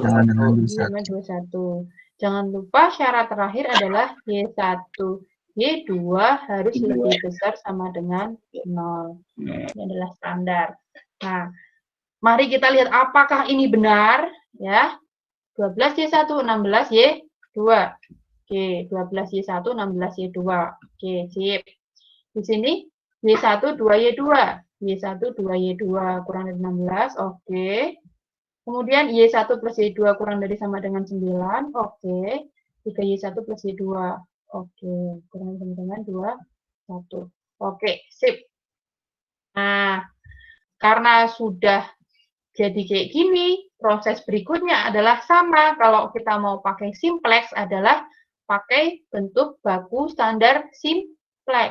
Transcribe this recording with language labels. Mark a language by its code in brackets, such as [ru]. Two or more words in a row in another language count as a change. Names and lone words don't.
[id] Jangan lupa syarat terakhir adalah Y1. Y2 harus lebih besar sama dengan 0. Ini adalah standar. Nah, mari kita lihat apakah ini benar, ya. 12Y1, 16Y2. Oke, 12Y1, 16Y2. Oke, sip. Di sini Y1, 2Y2. Y1, 2Y2 kurang dari 16. Oke. Kemudian Y1 plus Y2 kurang dari sama dengan 9. Oke. 3Y1 plus Y2. Oke. Kurang dari sama dengan 2, 1. Oke, sip. Nah, karena sudah jadi kayak gini, proses berikutnya adalah sama. Kalau kita mau pakai simplex adalah pakai bentuk baku standar simplex.